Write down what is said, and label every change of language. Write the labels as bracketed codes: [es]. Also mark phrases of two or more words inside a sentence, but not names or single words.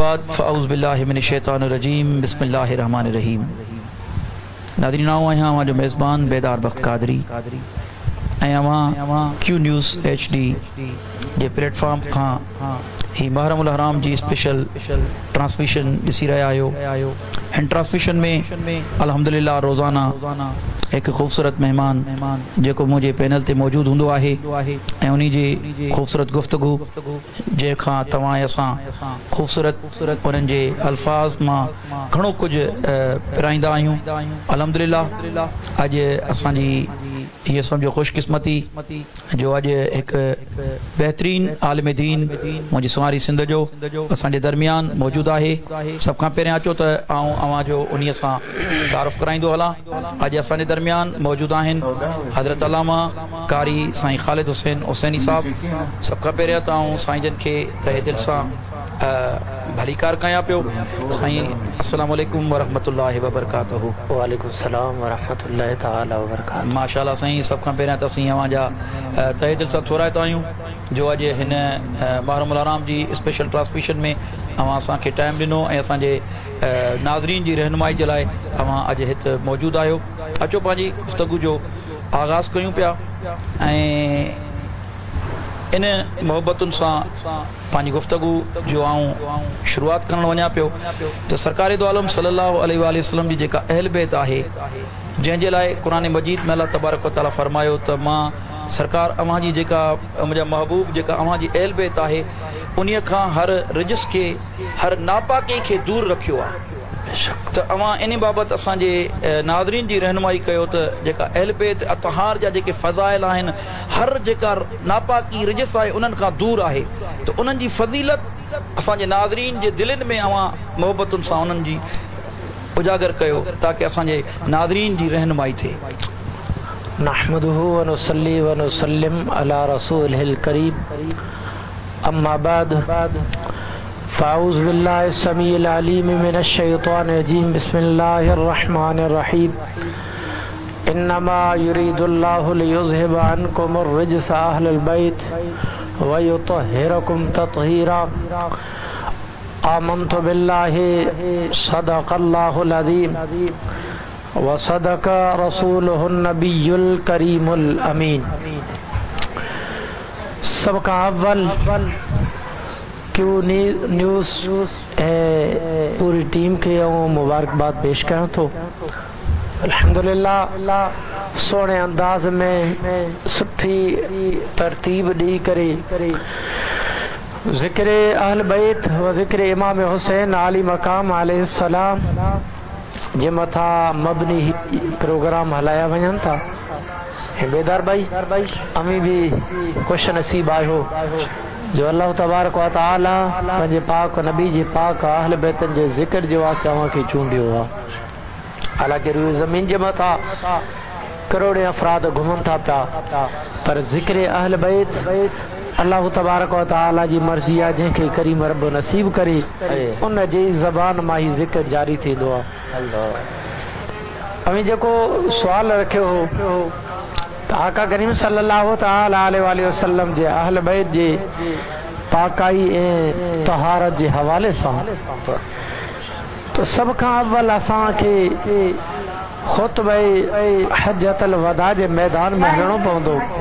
[ar] بعد فأعوذ بالله من الشيطان الرجيم بسم الله الرحمن الرحيم. [sd] नाज़रीन आहियां जो मेज़बान बेदार बख्त कादरी क्यू न्यूज़ HD जे प्लेटफॉर्म खां ही मुहर्रमुल हराम जी [en] special transmission [sd] ॾिसी रहिया आहियो। हिन ट्रांसमिशन में अल्हम्दुलिल्लाह रोज़ाना एक ख़ूबसूरत मेहमान जेको मुझे पैनल ते मौजूद हूंदो आहे ऐं उन्ही जी ख़ूबसूरत गुफ्तगू जंहिंखां तव्हां असां ख़ूबसूरत उन्हनि जे अल्फाज़ मां घणो कुझु पिराईंदा आहियूं। अल्हम्दुलिल्लाह अॼु असांजी ये समझो खुशकिस्मती जो अॼु हिकु बेहतरीन आलिम दीन मुंहिंजी सुवारी सिंध जो असांजे दरमियान मौजूदु आहे। सभ खां पहिरियां अचो त अवां जो उन्हीअ सां तारुफ़ कराईंदो हलां। अॼु असांजे दरमियान मौजूदु आहिनि हज़रत अल्लामा कारी साईं ख़ालिद हुसैन हुसैनी साहब। सभ खां पहिरियां त आऊं साईं जन खे तहे दिलि सां भलीकार कयां पियो। [ar] साईं السلام عليكم ورحمة الله وبركاته. وعليكم السلام ورحمة الله تعالى وبركاته. [sd] माशाअल्लाह साईं, सभ खां पहिरियां त असीं अवां जा तहे दिलि सां थोराईंदा आहियूं जो अॼु हिन मुहर्रमुल हराम जी [en] special transmission [sd] में अवां असांखे टाइम ॾिनो ऐं असांजे नाज़रीन जी रहनुमाई जे लाइ अवां अॼु हिते मौजूदु आहियो। अचो पंहिंजी गुफ़्तगू जो आगाज़ कयूं पिया ऐं इन मोहब्बतुनि सां पंहिंजी गुफ़्तगू जो आऊं शुरूआत करणु वञा पियो त सरकार दो आलम [ar] صلى الله عليه وسلم [sd] जी जेका अहल बैत आहे जंहिंजे लाइ क़ुरान मजीद में अल्लाह [ar] تبارك وتعالى [sd] फरमायो त मां सरकार अव्हां जी जेका मुंहिंजा महबूब जेका अव्हां जी अहल बैत आहे उन्हीअ खां हर रिजिस खे हर नापाकी खे दूर रखियो आहे। त अवां इन बाबति असांजे नाज़रीन जी रहनुमाई कयो त जेका अहल बैत अतहार जा जेके फ़ज़ाइल आहिनि हर जेका नापाकी रिजिस आहे उन्हनि खां दूर आहे त उन्हनि जी फज़ीलत असांजे नाज़रीन जे दिलनि में अवां मोहब्बतुनि सां उन्हनि जी उजागर कयो ताकि असांजे नाज़रीन जी रहनुमाई थिए। [ar] نحمده ونصلي ونسلم على رسوله الكريم أما بعد فأعوذ بالله السميع العليم من الشيطان الرجيم بسم الله الرحمن الرحيم. إنما يريد الله ليذهب عنكم الرجس أهل البيت ويطهركم تطهيرا. آمنت بالله صدق الله العظيم وصدق رسوله النبي الكريم الأمين. [ur] سب کا اول کیو نیوز پوری ٹیم کے مبارکباد پیش کروں تو [sd] अल्हम्दुलिल्लाह सोने अंदाज में सुठी तरतीब दी करे ज़िक्र अहल बैत व ज़िक्र इमाम हुसैन आली मकाम अलैहिस्सलाम जे मथा मबनी प्रोग्राम हलाया वञनि था। बेदार भाई अमी भी खुश नसीब आयो जो अल्लाह [ar] تبارك وتعالى [sd] पंहिंजे पाक नबी जे पाक अहल बैतन जे ज़िक्र जे वास्ते अव्हांखे चूंडियो आहे। हालांकि रूए ज़मीन जे मथा करोड़े अफ़राद घुमनि था पिया पर ज़िक्र अहल बैत अल्लाह [ar] تبارك وتعالى [sd] जी मर्ज़ी आहे जंहिंखे करीम रब नसीब करे उन जी ज़बान मां ही ज़िक्र जारी थींदो आहे। अमी जेको सुवाल रखियो हो आका करीम [ar] صلى الله تعالى عليه وسلم [sd] जे अहल बैत जे पाकाई ऐं तहारत जे हवाले सां तो सभ खां अव्वल असांखे खुतबे हज्जतल वदा जे मैदान में हलणो पवंदो।